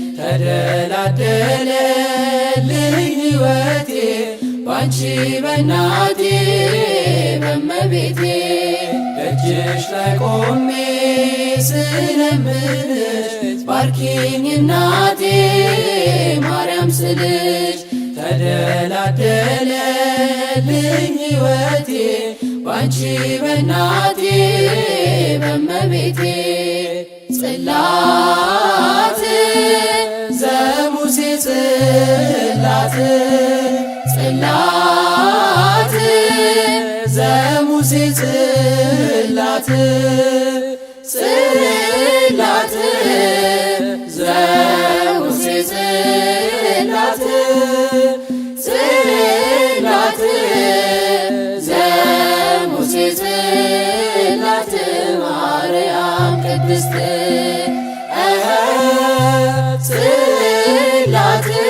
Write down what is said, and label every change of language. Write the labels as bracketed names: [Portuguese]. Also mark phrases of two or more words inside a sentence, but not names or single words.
[Amharic] ተደላደለልኝ ሕይወቴ ባንቺ በእናቴ በእመቤቴ ደጅሽ ላይ ቆሜ ስለምንሽ ባርኪኝ እናቴ ማርያም ስልሽ ተደላደለልኝ ሕይወቴ ባንቺ በእናቴ በእመቤቴ [Geez] ጽላት ዘሙሴ ጽላት ዘሙሴ ጽላት ዘሙሴ ጽላት ዘሙሴ ጽላት ማርያም ቅድስት ጽላት